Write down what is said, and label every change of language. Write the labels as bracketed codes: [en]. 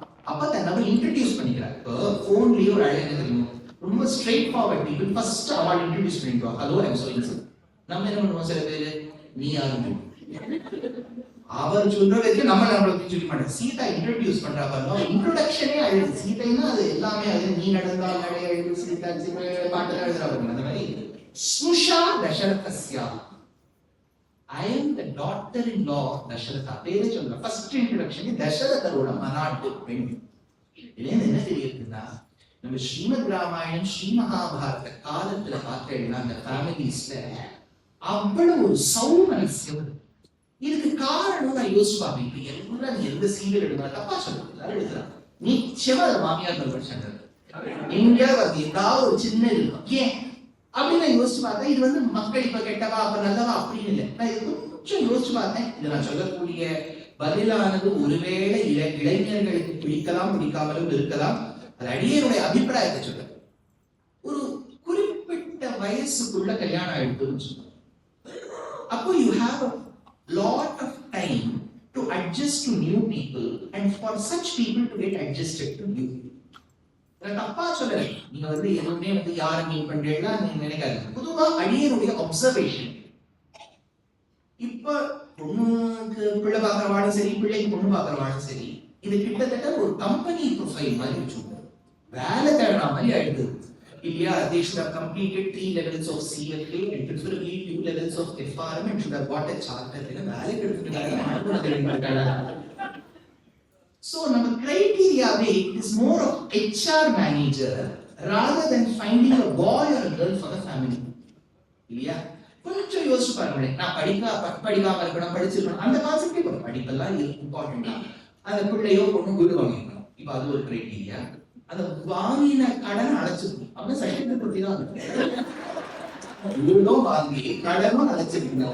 [ta] அப்ப தன்னை இன்ட்ரோடியூஸ் பண்ணிக்கிறார். போன்லயே ஒரு அழகு தெரியும், ரொம்ப ஸ்ட்ரெயிட் ஃபார்வர்ட் பீப்பிள் ஃபர்ஸ்ட் அவள் இன்ட்ரோடியூஸ் பண்ணிடுவா. [en] Hello I'm so இன்சன். [ta] நம்ம என்ன பண்ணுவோம், சில பேரு நீ யாருன்னு. அவர் சொல்ற வரைக்கும் நம்மளை சொல்ல மாட்டேன். சீதா இன்ட்ரோடியூஸ் பண்றா பாருங்க, இன்ட்ரோடக்ஷனே அழுது. சீதைன்னா அது எல்லாமே அது நீ நடந்தால் நடை அழுது சீதா பாட்டு எழுதுறா பாருங்க. அந்த மாதிரி [sa] ஸ்னுஷா தசரதஸ்யா, [en] I am the daughter-in-law of Dasharatha. [ta] பேரே சொல்ல ஃபர்ஸ்ட் இன்ட்ரோடக்ஷன் தசரதரோட மனாட்டு பெண். இதுல என்ன தெரியுதுன்னா, நம்ம ஸ்ரீமத் ராமாயணம் ஸ்ரீ மகாபாரத காலத்துல பார்த்தேன்னா அந்த ஃபேமிலிஸ்ல அவ்வளவு ஒரு சௌமனஸ்யம். இதுக்கு காரணம் நான் யோசிப்பாங்க. இப்ப எல்லாம் நீ எந்த சீரியல் எடுத்தா தப்பா சொல்றது எல்லாரும் எழுதுறாங்க. நிச்சயமா அது மாமியார் பிரச்சனை எங்கேயாவது அது ஏதாவது ஒரு சின்ன இருக்கும். ஏன் அப்படின்னு நான் யோசிச்சு பார்த்தேன். இது வந்து மக்கள் இப்ப கெட்டவா அப்ப நல்லவா அப்படின்னு இல்லை. நான் இது கொஞ்சம் யோசிச்சு பார்த்தேன். இது நான் சொல்லக்கூடிய பதிலானது ஒருவேளை இளைஞர்களுக்கு பிடிக்கலாம் பிடிக்காமலும் இருக்கலாம். அது அடியனுடைய அபிப்பிராயத்தை சொல்ல, ஒரு குறிப்பிட்ட வயசுக்குள்ள கல்யாணம் ஆயிடுதுன்னு சொல்லுவாங்க. அப்போ [en] you have a lot of time to adjust to new people and for such people to get adjusted to you. [ta] நான் தப்பா சொல்லலை. நீங்க வந்து எதுவுமே வந்து யாரை மீன் பண்றீங்களா நீங்க நினைக்காதீங்க. பொதுவா அடியனுடைய அப்சர்வேஷன், இப்ப பொண்ணுக்கு பிள்ளை பார்க்கறவாடும் சரி, பிள்ளைக்கு பொண்ணு பார்க்கறவாடும் சரி, இது கிட்டத்தட்ட ஒரு கம்பெனி ப்ரொஃபைல் மாதிரி வச்சுக்கோங்க. வேலை தேடுற மாதிரி ஆயிடுது இல்லையா? [en] They should have completed 3 levels of CFA and preferably 2 levels of FRM and should have got a charter. [ta] வேலைக்கு எடுத்துட்டாங்க. [en] So [ta] நம்ம [en] criteria-வே is more of HR manager rather than finding a boy or a girl for the family. [ta] இல்லையா? கொஞ்சம் யோசிச்சு பாருங்க. நான் படிக்காம இருக்கணும், படிச்சிருக்கணும், அந்த கான்செப்டே கூட படிப்பெல்லாம் இம்பார்ட்டன்ட் தான். அந்த பிள்ளையோ பொண்ணு வீடு வாங்கிக்கணும். இப்ப அது ஒரு கிரைட்டீரியா. அந்த வாங்கின கடன் அடைச்சிருக்கணும். அப்படின்னு சர்டிபிகேட் பத்தி தான் வீடும் வாங்கி கடனும் அடைச்சிருக்கீங்க.